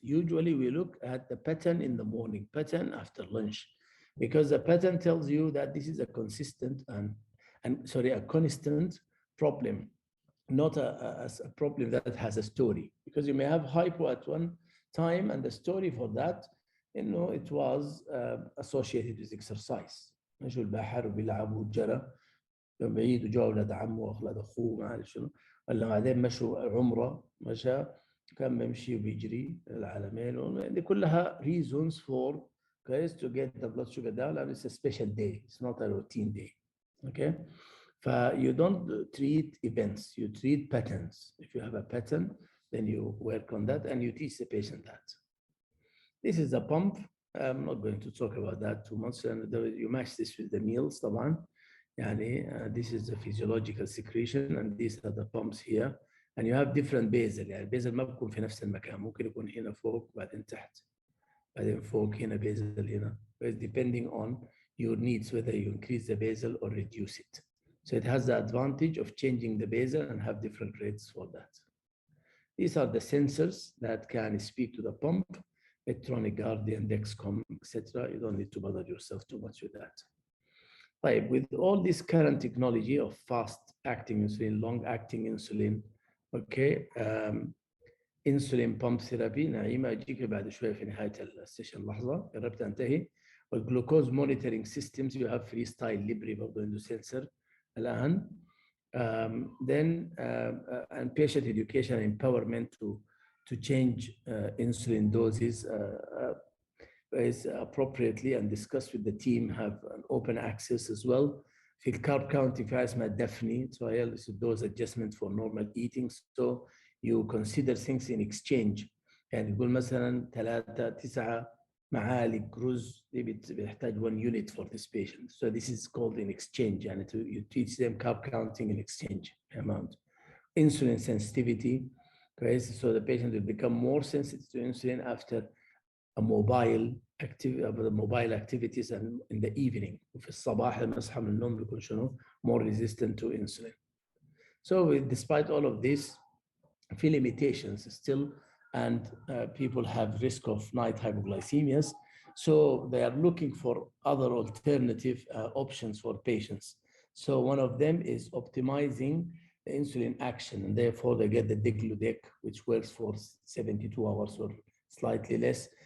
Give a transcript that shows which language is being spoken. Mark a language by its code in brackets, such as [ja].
[en] Usually we look at the pattern in the morning, pattern after lunch, because the pattern tells you that this is a consistent a constant problem, not a problem that has a story. Because you may have hypo at one time, and the story for that, it was associated with exercise. [ar] مشوا البحر وبيلعبوا وجرى بعيد وجوا أولاد عمه وأولاد أخوه ما أعرف شنو، ولا بعدين مشوا عمرة مشى كان بيمشي وبيجري العالمين. دي كلها [en] reasons for guys to get the blood sugar down, and it's a special day. It's not a routine day. Okay, you don't treat events, you treat patterns. If you have a pattern, then you work on that and you teach the patient that. This is a pump I'm not going to talk about that too much. And you match this with the meals طبعا. يعني this is the physiological secretion and these are the pumps here. And you have different basal. [ar] يعني البيزل ما بيكون في نفس المكان، ممكن يكون هنا فوق بعدين تحت بعدين فوق هنا basal هنا. [en] Depending on your needs, whether you increase the basal or reduce it. So it has the advantage of changing the basal and have different rates for that. These are the sensors that can speak to the pump, electronic guardian, Dexcom, etc. You don't need to bother yourself too much with that. Right, with all this current technology of fast-acting insulin, long-acting insulin, okay, insulin pump therapy. [ar] نعيمة أجيك بعد شوية في نهاية السيشن لحظة، قربت أنتهي. [en] والجلوكوز monitoring systems you have freestyle libre [ar] برضه عنده [en] sensor الآن. Then and patient education and empowerment to change insulin doses is appropriately and discussed with the team, have an open access as well. [ar] في الcarb counting في حاجة اسمها [en] DAFNI trial, is a dose adjustment for normal eating. So you consider things in exchange. [ar] يعني يقول مثلا 3-9 معالق رز دي بتحتاج [en] 1 unit for this patient. So this is called in exchange. يعني you teach them carb counting in exchange amount. Insulin sensitivity, okay? So the patient will become more sensitive to insulin after a mobile activities and in the evening. [ar] وفي الصباح لما يصحى من النوم بيكون شنو [en] more resistant to insulin. So despite all of this, few limitations still, and people have risk of night hypoglycemias. So they are looking for other alternative options for patients. So one of them is optimizing the insulin action, and therefore they get the degludec, which works for 72 hours or slightly less.